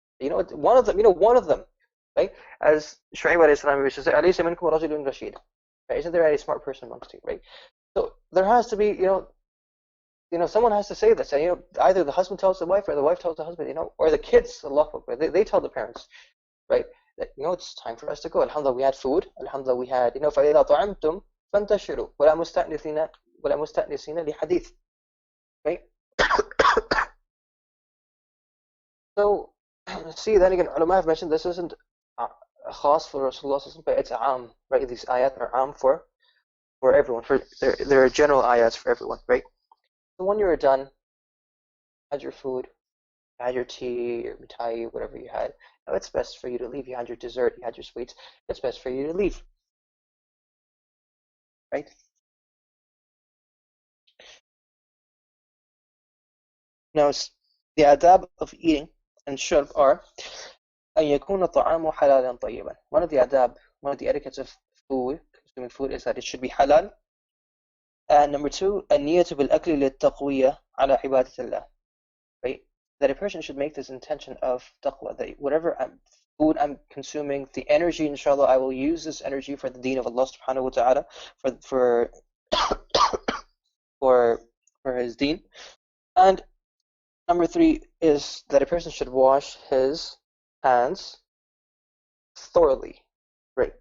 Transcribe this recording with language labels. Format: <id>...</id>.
<en>One of them, right? As Shu'aib alayhi salam used to say,</en> <ar>"Alaysa minkum rajulun rashid."</ar> <en>Right? Isn't there any smart person amongst you, right? So there has to be, someone has to say this, and either the husband tells the wife or the wife tells the husband, or the kids, Allahu Akbar, they tell the parents, right? That it's time for us to go. Alhamdulillah, we had food. Alhamdulillah, we had,</en> <ar>فَإِذَا طَعِمْتُمْ فَانْتَشِرُوا وَلَا مُسْتَأْنِسِينَ لِحَدِيثٍ, right?</ar> <en>So, see, then again, ulama have mentioned this isn't khas for Rasulullah, but it's aam, right? These ayat are aam for everyone. There are general ayats for everyone, right? So when you're done, had your food, had your tea, your mithai, whatever you had, now it's best for you to leave. You had your dessert, you had your sweets. It's best for you to leave, right? Now, the adab of eating and shurb are</en> <ar>أن يكون الطعام حلالا طيبا.</ar> <en>One of the adab, one of the etiquettes of food, consuming food, is that it should be halal. And number two,</en> <ar>النية بالأكل للتقوية على عبادة الله.</ar> <en>Right? That a person should make this intention of taqwa, that whatever food I'm consuming, the energy, inshallah, I will use this energy for the deen of Allah subhanahu wa ta'ala, for for his deen. And number three is that a person should wash his hands thoroughly, right?</en>